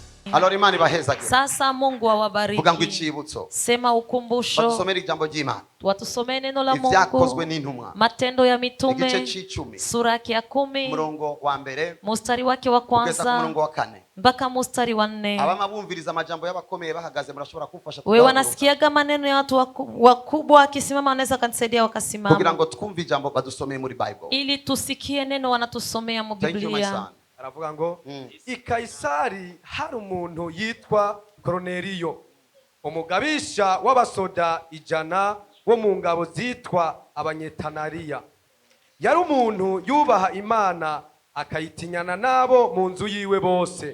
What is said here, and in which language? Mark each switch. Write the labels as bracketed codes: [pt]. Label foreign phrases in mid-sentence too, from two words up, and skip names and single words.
[rn] Alors Imana ibahezagire. [sw] Sasa Mungu awabariki. [rn] Vuga ngo Icibutso. [sw] Sema ukumbusho. [rn] Batusomere ijambo ry'Imana. [sw] Watusomee neno la Mungu. [rn] Ibyakozwe n'intumwa. [sw] Matendo ya Mitume. [rn] Igice c'icumi. [sw] Sura ya 10. [rn] Murongo wa mbere. [sw] Mstari wake wa kwanza. [rn] Murongo wa 4. [sw] Mpaka mstari wa 4. [rn] Abama bumviriza amajambo y'abakomeye bahagaze murashobora kumfasha. [sw] Wewe wanasikiaga maneno ya watu wakubwa akisimama wanaweza kanisaidia wakasimama. [rn] Kugira ngo twumve ijambo badusomeye muri Bible. [sw] Ili tusikie neno wanatusomea mu Biblia. [rn] Aravuga ngo I Kaisari hari umuntu yitwa Korneliyo, umugabisha w'abasoda 100 wo mu ngabo zitwa abanyetanariya. Yari umuntu yubaha Imana akayitinyana nabo mu nzu yiwe bose.